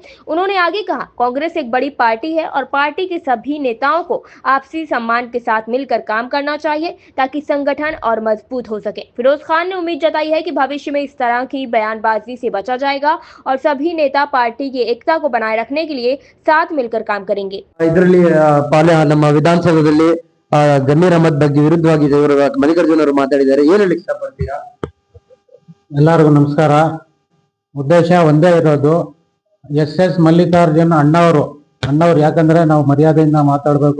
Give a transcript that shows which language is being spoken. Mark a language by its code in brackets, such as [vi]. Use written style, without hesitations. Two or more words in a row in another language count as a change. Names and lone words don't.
[hi] उन्होंने आगे कहा, कांग्रेस एक बड़ी पार्टी है और पार्टी के सभी नेताओं को आपसी सम्मान के साथ मिलकर काम करना चाहिए ताकि संगठन और मजबूत हो सके। फिरोज खान ने उम्मीद जताई है कि भविष्य में इस तरह की बयानबाजी से बचा जाएगा और सभी नेता पार्टी की एकता को बनाए रखने के लिए साथ मिलकर काम करेंगे। [kn] ಇದರಲ್ಲಿ ನಮ್ಮ ವಿಧಾನಸೌಧದಲ್ಲಿ ಜಮೀರ್ ಅಹಮದ್ ಬಗ್ಗೆ ವಿರುದ್ಧವಾಗಿ ಇವರು ಮಲ್ಲಿಕಾರ್ಜುನ್ ಅವರು ಮಾತಾಡಿದ್ದಾರೆ. ಏನು ಹೇಳಲಿಕ್ಕೆ ಇಷ್ಟಪಡ್ತೀರಾ? ಎಲ್ಲರಿಗೂ ನಮಸ್ಕಾರ. ಉದ್ದೇಶ ಒಂದೇ ಇರೋದು, ಎಸ್ ಮಲ್ಲಿಕಾರ್ಜುನ್ ಅಣ್ಣವರು ಯಾಕಂದ್ರೆ ನಾವು ಮರ್ಯಾದೆಯಿಂದ ಮಾತಾಡಬೇಕು.